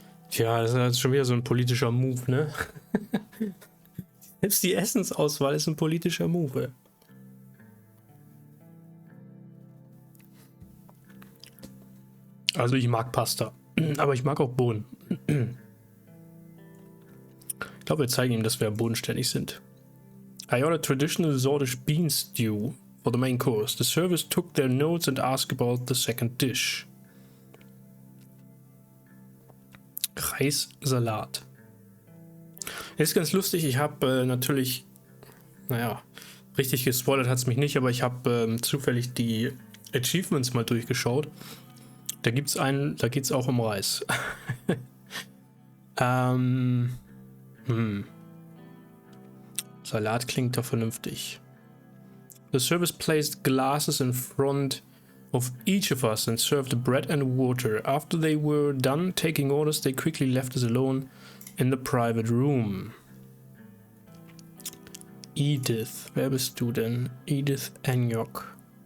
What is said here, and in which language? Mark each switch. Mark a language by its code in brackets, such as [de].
[de] Tja, das ist jetzt schon wieder so ein politischer Move, ne? Selbst die Essensauswahl ist ein politischer Move. Also ich mag Pasta, aber ich mag auch Bohnen. Ich glaube, wir zeigen ihm, dass wir bodenständig sind. [en] I ordered traditional Sordish bean stew for the main course. The servers took their notes and asked about the second dish. [de] Reissalat. Ist ganz lustig, ich habe natürlich, richtig gespoilert hat es mich nicht, aber ich habe zufällig die Achievements mal durchgeschaut. Da geht es auch um Reis. Salat klingt doch vernünftig. [en] The service placed glasses in front of each of us and served bread and water. After they were done taking orders, they quickly left us alone in the private room. [de] Edith, wer bist du denn? Edith Enyok.